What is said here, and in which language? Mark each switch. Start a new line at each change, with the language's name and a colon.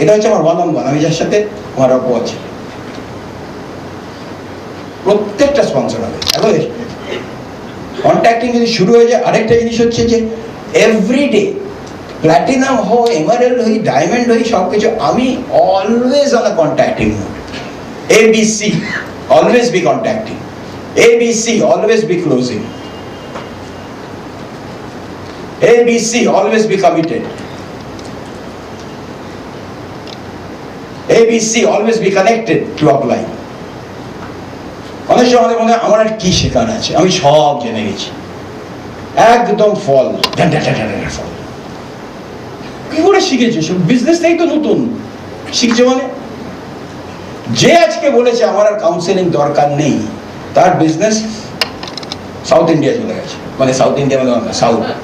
Bangla: এটা হচ্ছে আমার ওয়ান অন ওয়ান, আমি যার সাথে আমার অল্প আছে, প্রত্যেকটা স্পন্সর হবে। এবং কন্ট্যাক্টিং যদি শুরু হয়ে যায়, আরেকটা জিনিস হচ্ছে যে এভরিডে প্ল্যাটিনাম হই, এমারেল্ড হই, ডায়মন্ড হই, সব কিছু আমি always on a contacting mode.
English: ABC, always be contacting. ABC, always be closing. ABC, always be committed. ABC, always be connected to upline.
Bangla: অনেক সময় আমাদের মনে হয় আমার আর কি শেখার আছে, আমি সব জেনে গেছি, একদম ফল ফল। কি করে শিখেছো? সব বিজনেস থেকেই তো নতুন শিখছো। মানে যে আজকে বলেছে আমার আর কাউন্সেলিং দরকার নেই, তার বিজনেস সাউথ ইন্ডিয়া চলে গেছে, মানে সাউথ ইন্ডিয়া মানে সাউথ।